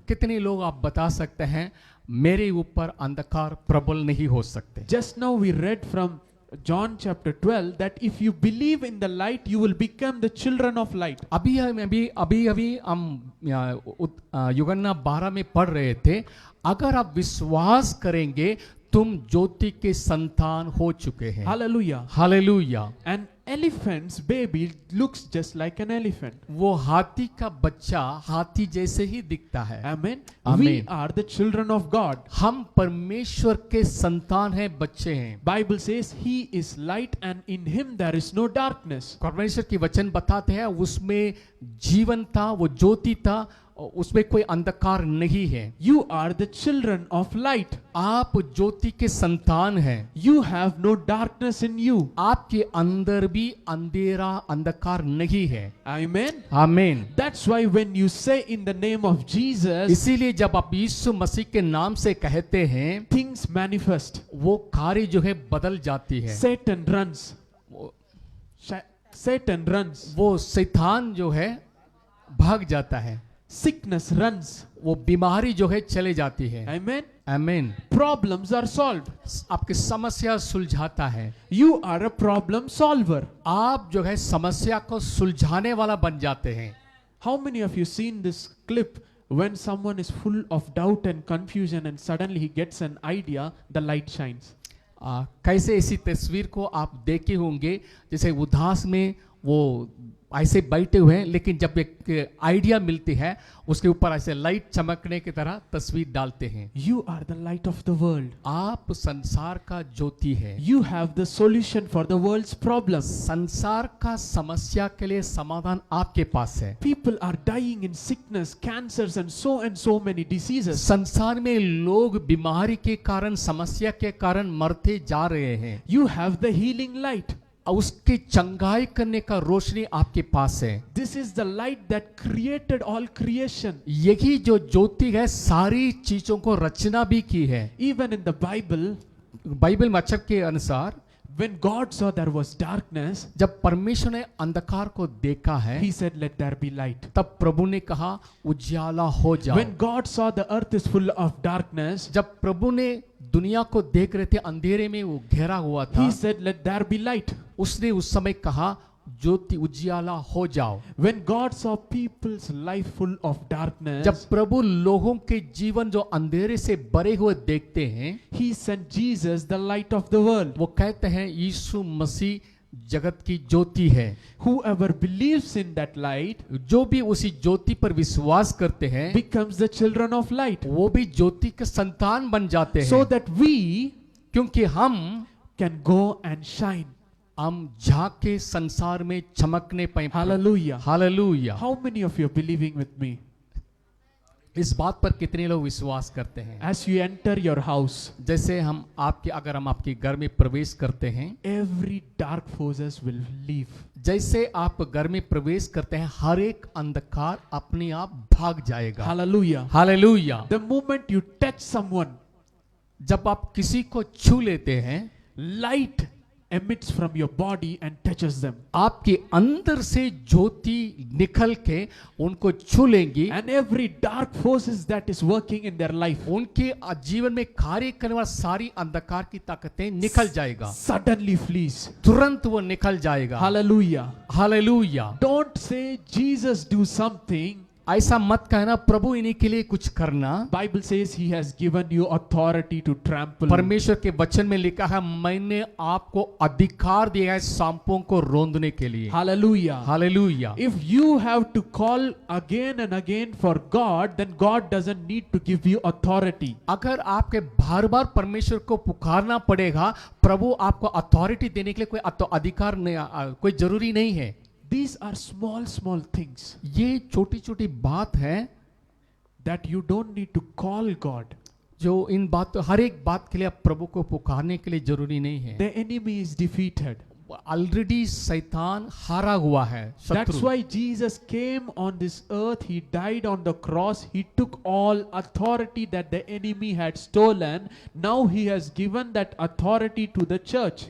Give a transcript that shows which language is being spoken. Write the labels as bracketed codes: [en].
[hi] कितने लोग आप बता सकते हैं मेरे ऊपर अंधकार प्रबल नहीं हो सकते? [en] Just now we read from John chapter 12 that if you believe in the light, you will become the children of light. [hi] अभी हम यूहन्ना 12 में पढ़ रहे थे, अगर आप विश्वास करेंगे तुम ज्योति के संतान हो चुके हैं। [en] Hallelujah. [hi] Hallelujah. [en] An elephant's baby looks just like an elephant. [hi] वो हाथी का बच्चा हाथी जैसे ही दिखता है। [en] Amen. Amen. We are the children of God. [hi] हम परमेश्वर के संतान हैं, बच्चे हैं। [en] Bible says he is light and in him there is no darkness. [hi] परमेश्वर की वचन बताते हैं उसमें जीवन था, वो ज्योति था, उसमें कोई अंधकार नहीं है। [en] You are the children of light. [hi] आप ज्योति के संतान हैं। [en] You have no darkness in you. [hi] आपके अंदर भी अंधेरा अंधकार नहीं है। [en] Amen. [hi] आमीन। [en] That's why when you say in the name of Jesus, [hi] इसीलिए जब आप यीशु मसीह के नाम से कहते हैं, [en] things manifest. [hi] वो कार्य जो है बदल जाती है। [en] Satan runs. [hi] वो- [en] Satan runs. [hi] वो शैतान जो है भाग जाता है। [en] Sickness runs. [hi] वो बीमारी जो है चले जाती है। [en] Amen. [hi] आमीन। [en] Problems are solved. [hi] आपकी समस्या सुलझाता है। [en] You are a problem solver. [hi] आप जो है समस्या को सुलझाने वाला बन जाते हैं। [en] How many of you seen this clip when someone is full of doubt and confusion and suddenly he gets an idea, the light shines? [hi] कैसे इसी तस्वीर को आप देखे होंगे, जैसे उदास में वो ऐसे बैठे हुए हैं, लेकिन जब एक आइडिया मिलती है उसके ऊपर ऐसे लाइट चमकने की तरह तस्वीर डालते हैं। [en] You are the light of the world. [hi] आप संसार का ज्योति है। [en] You have the solution for the world's problems. [hi] संसार का समस्या के लिए समाधान आपके पास है। [en] People are dying in sickness, cancers and so many diseases. [hi] संसार में लोग बीमारी के कारण, समस्या के कारण मरते जा रहे हैं। [en] You have the healing light. [hi] उसकी चंगाई करने का रोशनी आपके पास है। [en] This is the light that created all creation. [hi] यही जो ज्योति है सारी चीजों को रचना भी की है। [en] Even in the Bible, [hi] Bible में अक्षर के अनुसार [en] when God saw there was darkness, [hi] जब परमेश्वर ने अंधकार को देखा है, [en] he said, let there be light. [hi] तब प्रभु ने कहा उजाला हो जाओ। [en] When God saw the earth is full of darkness, [hi] जब प्रभु ने दुनिया को देख रहे थे, अंधेरे में वो घेरा हुआ था, [en] he said, let there be light. [hi] उसने उस समय कहा ज्योति उजियाला हो जाओ। [en] When God saw people's life full of darkness, [hi] जब प्रभु लोगों के जीवन जो अंधेरे से भरे हुए देखते हैं, [en] he sent Jesus, the light of the world. [hi] वो कहते हैं यीशु मसीह जगत की ज्योति है। [en] Whoever believes in that light [hi] जो भी उसी ज्योति पर विश्वास करते हैं, [en] becomes the children of light. [hi] वो भी ज्योति के संतान बन जाते [en] So [hi] हैं। [en] that we [hi] क्योंकि हम [en] can go and shine. [hi] झांक के संसार में चमकने पाए। [en] Hallelujah. [hi] Hallelujah. [en] How many of you are believing with me? [hi] इस बात पर कितने लोग विश्वास करते हैं? [en] As you enter your house, [hi] जैसे अगर हम आपके घर में प्रवेश करते हैं, [en] every dark forces will leave. [hi] जैसे आप घर में प्रवेश करते हैं, हर एक अंधकार अपने आप भाग जाएगा। [en] Hallelujah. [hi] Hallelujah. [en] The moment you touch someone, [hi] जब आप किसी को छू लेते हैं, [en] light emits from your body and touches them. [hi] आपके अंदर से ज्योति निकल के उनको छू लेंगी, [en] And every dark forces that is working in their life [hi] उनके जीवन में कार्य करने वाली सारी अंधकार की ताकतें निकल जाएगा, [en] suddenly flees. [hi] तुरंत वो निकल जाएगा। [en] Hallelujah. [hi] Hallelujah. [en] Don't say Jesus do something. [hi] ऐसा मत कहना प्रभु इन्हीं के लिए कुछ करना। [en] Bible says he has given you authority to trample. [hi] परमेश्वर के वचन में लिखा है, मैंने आपको अधिकार दिया है सांपों को रोंदने के लिए। [en] Hallelujah. [hi] Hallelujah. [en] If you have to call again and again for God, then God doesn't need to give you authority. [hi] अगर आपके बार बार परमेश्वर को पुकारना पड़ेगा, प्रभु आपको अथॉरिटी देने के लिए कोई अधिकार नहीं, कोई जरूरी नहीं है। [en] These are small, small things [hi] ये छोटी छोटी बात है [en] that you don't need to call God. [hi] जो इन बात, हर एक बात के लिए आप प्रभु को पुकारने के लिए जरूरी नहीं है। [en] The enemy is defeated. [hi] Already शैतान हारा हुआ है, [en] That's [hi] शत्रु। [en] why Jesus came on this earth. He died on the cross. He took all authority that the enemy had stolen. Now he has given that authority to the church.